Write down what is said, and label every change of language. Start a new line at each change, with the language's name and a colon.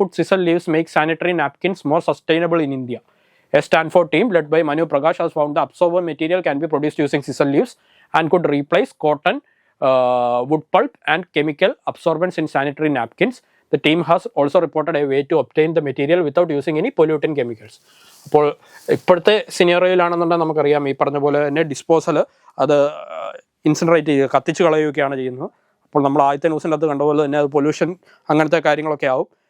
English: Could sisal leaves make sanitary napkins more sustainable in India. A Stanford team led by Manu Prakash has found the absorbent material can be produced using sisal leaves and could replace cotton, wood pulp and chemical absorbents in sanitary napkins. The team has also reported a way to obtain the material without using any polluting chemicals.
Malayalam: അപ്പോൾ ഇപ്പോഴത്തെ സിനാറിയോയിലാണെന്നുണ്ടെങ്കിൽ നമുക്കറിയാം, ഈ പറഞ്ഞ പോലെ തന്നെ disposal അത് ഇൻസിനറേറ്റ് ചെയ്യുക, കത്തിച്ച് കളയുകയാണ് ചെയ്യുന്നത്. അപ്പോൾ നമ്മൾ ആദ്യത്തെ ന്യൂസിൻ്റെ അകത്ത് കണ്ടപോലെ തന്നെ അത് പൊല്യൂഷൻ അങ്ങനത്തെ കാര്യങ്ങളൊക്കെ ആവും.